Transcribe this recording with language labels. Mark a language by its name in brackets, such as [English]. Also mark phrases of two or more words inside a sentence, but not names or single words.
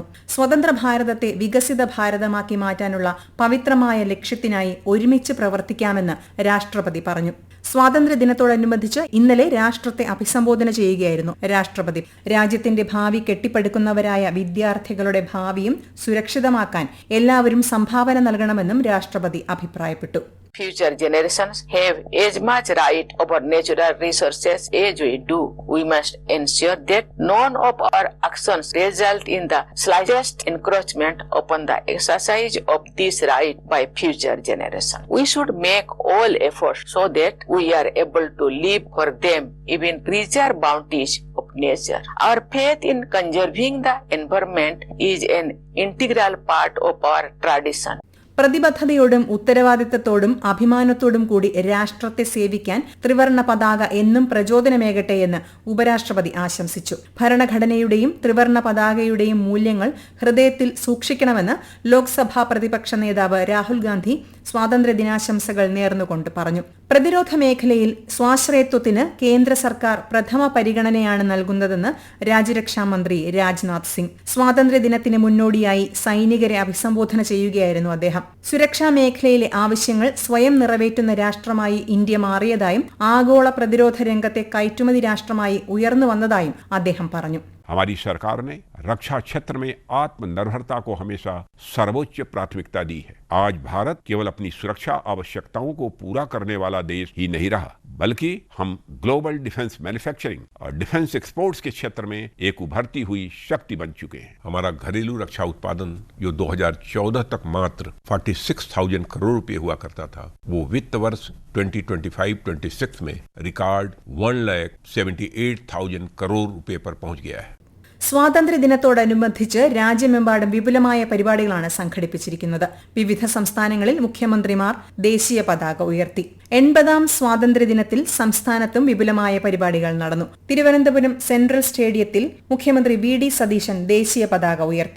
[Malayalam] സ്വതന്ത്ര ഭാരതത്തെ വികസിത ഭാരതമാക്കി മാറ്റാനുള്ള പവിത്രമായ ലക്ഷ്യത്തിനായി ഒരുമിച്ച് പ്രവർത്തിക്കാമെന്ന് രാഷ്ട്രപതി പറഞ്ഞു. സ്വാതന്ത്ര്യദിനത്തോടനുബന്ധിച്ച് ഇന്നലെ രാഷ്ട്രത്തെ അഭിസംബോധന ചെയ്യുകയായിരുന്നു രാഷ്ട്രപതി. രാജ്യത്തിന്റെ ഭാവി കെട്ടിപ്പടുക്കുന്നവരായ വിദ്യാർത്ഥികളുടെ ഭാവിയും സുരക്ഷിതമാക്കാൻ എല്ലാവരും സംഭാവന നൽകണമെന്നും രാഷ്ട്രപതി അഭിപ്രായപ്പെട്ടു. [English] Future generations have as much right over natural resources as we do. We must ensure that none of our actions result in the slightest encroachment upon the exercise of this right by future generations. We should make all efforts so that we are able to live for them even richer bounties of nature. Our faith in conserving the environment is an integral part of our tradition. [Malayalam] പ്രതിബദ്ധതയോടും ഉത്തരവാദിത്തത്തോടും അഭിമാനത്തോടും കൂടി രാഷ്ട്രത്തെ സേവിക്കാൻ ത്രിവർണ പതാക എന്നും പ്രചോദനമേകട്ടെയെന്ന് ഉപരാഷ്ട്രപതി ആശംസിച്ചു. ഭരണഘടനയുടെയും ത്രിവർണ പതാകയുടെയും മൂല്യങ്ങൾ ഹൃദയത്തിൽ സൂക്ഷിക്കണമെന്ന് ലോക്സഭാ പ്രതിപക്ഷ നേതാവ് രാഹുൽ ഗാന്ധി സ്വാതന്ത്ര്യ ദിനാശംസകൾ നേർന്നുകൊണ്ട് പറഞ്ഞു. പ്രതിരോധ മേഖലയിൽ സ്വാശ്രയത്വത്തിന് കേന്ദ്ര സർക്കാർ പ്രഥമ പരിഗണനയാണ് നൽകുന്നതെന്ന് രാജ്യരക്ഷാമന്ത്രി രാജ്നാഥ് സിംഗ്. സ്വാതന്ത്ര്യദിനത്തിന് മുന്നോടിയായി സൈനികരെ അഭിസംബോധന ചെയ്യുകയായിരുന്നു അദ്ദേഹം. സുരക്ഷാ മേഖലയിലെ ആവശ്യങ്ങൾ സ്വയം നിറവേറ്റുന്ന രാഷ്ട്രമായി ഇന്ത്യ മാറിയതായും ആഗോള പ്രതിരോധ രംഗത്തെ കയറ്റുമതി രാഷ്ട്രമായി ഉയർന്നു വന്നതായും അദ്ദേഹം പറഞ്ഞു. [Hindi] हमारी सरकार ने रक्षा क्षेत्र में आत्मनिर्भरता को हमेशा सर्वोच्च प्राथमिकता दी है. आज भारत केवल अपनी सुरक्षा आवश्यकताओं को पूरा करने वाला देश ही नहीं रहा, बल्कि हम [English] global defence manufacturing [Hindi] और [English] defence exports [Hindi] के क्षेत्र में एक उभरती हुई शक्ति बन चुके हैं. हमारा घरेलू रक्षा उत्पादन जो 2014 तक मात्र 46,000 करोड़ रुपए हुआ करता था, वो वित्त वर्ष 2025-26 में रिकॉर्ड 1,78,000 करोड़ रुपए पर पहुंच गया है. [Malayalam] സ്വാതന്ത്ര്യദിനത്തോടനുബന്ധിച്ച് രാജ്യമെമ്പാടും വിപുലമായ പരിപാടികളാണ് സംഘടിപ്പിച്ചിരിക്കുന്നത്. വിവിധ സംസ്ഥാനങ്ങളിൽ മുഖ്യമന്ത്രിമാർ ദേശീയ പതാക ഉയർത്തി. 80ാം സ്വാതന്ത്ര്യദിനത്തിൽ സംസ്ഥാനത്തും വിപുലമായ പരിപാടികൾ നടന്നു. തിരുവനന്തപുരം സെൻട്രൽ സ്റ്റേഡിയത്തിൽ മുഖ്യമന്ത്രി VD സതീശൻ ദേശീയ പതാക ഉയർത്തി.